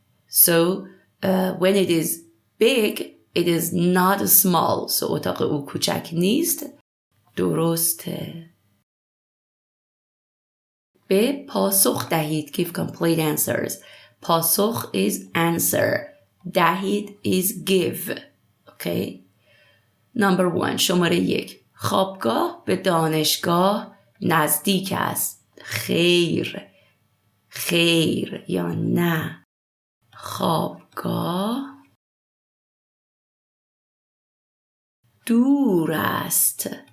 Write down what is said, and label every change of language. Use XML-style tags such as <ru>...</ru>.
<en>So when it is big, it is not small.</en> <fa>So اتاق او کوچک نیست. درسته. به پاسخ دهید. Give complete answers.</fa> <en>پاسخ is answer. دهید is give. Okay. Number 1. شماره 1.</en> <fa>خوابگاه به دانشگاه نزدیک است. خیر. خیر یا نه. خوابگاه دور است.</fa>